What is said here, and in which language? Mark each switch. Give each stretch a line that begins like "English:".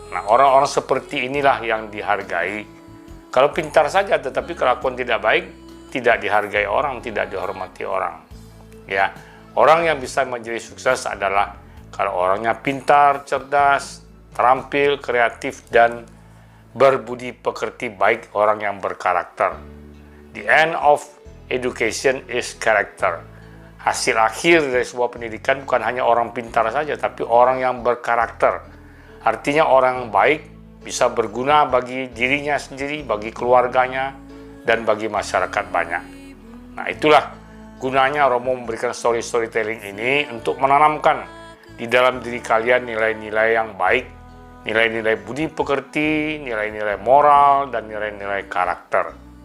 Indonesian: Nah, orang-orang seperti inilah yang dihargai. Kalau pintar saja tetapi kelakuan tidak baik, tidak dihargai orang, tidak dihormati orang. Ya. Orang yang bisa menjadi sukses adalah kalau orangnya pintar, cerdas, terampil, kreatif, dan berbudi pekerti, baik, orang yang berkarakter.
English: The end of education is character.
Indonesian: Hasil akhir dari sebuah pendidikan bukan hanya orang pintar saja, tapi orang yang berkarakter. Artinya orang yang baik bisa berguna bagi dirinya sendiri, bagi keluarganya, dan bagi masyarakat banyak. Nah, itulah gunanya Romo memberikan storytelling ini untuk menanamkan di dalam diri kalian nilai-nilai yang baik, nilai-nilai budi pekerti, nilai-nilai moral, dan nilai-nilai karakter.